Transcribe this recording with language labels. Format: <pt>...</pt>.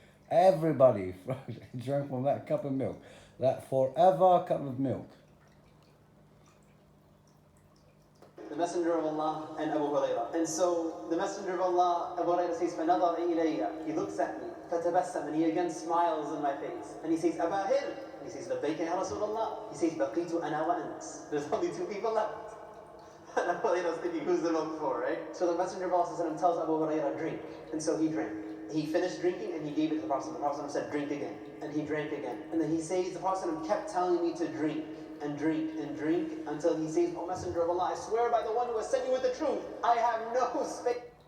<en>Everybody drank from that cup of milk. That forever cup of milk. The Messenger of Allah and Abu Hurayra. And so the Messenger of Allah, Abu Hurayra says,</en> <ar>فَنَظَرَ إِلَيَّ.</ar> <en>He looks at me.</en> <ar>فَتَبَسَّمَ.</ar> <en>And he again smiles in my face. And he says,</en> <ar>أَبَا هِرْ.</ar> <en>He says,</en> <ar>لَبَّيْكَ يَا رَسُولَ اللَّهِ. He says, بَقِيتُ أَنَا وَأَنْتِ.</ar> <en>There's only two people left. And Abu Hurayra's thinking, who's the milk for, right? So the Messenger of Allah tells Abu Hurayra, drink. And so he drank. He finished drinking and he gave it to the Prophet. The Prophet said, drink again. And he drank again. And then he says, the Prophet kept telling me to drink and drink and drink until he says, O Messenger of Allah, I swear by the one who has sent you with the truth, I have no space.</en>